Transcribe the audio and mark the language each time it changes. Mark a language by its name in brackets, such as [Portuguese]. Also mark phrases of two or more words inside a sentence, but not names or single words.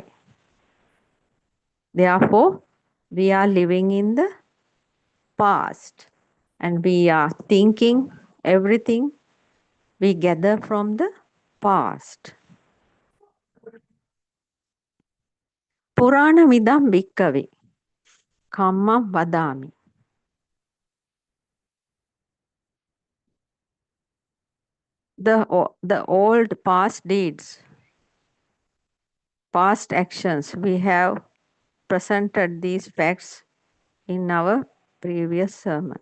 [English] Therefore, we are living in the past, and we are thinking everything we gather from the past. [Pali] Purana midam bhikkave kammam vadami. [English] The old past deeds, past actions, we have presented these facts in our previous sermon.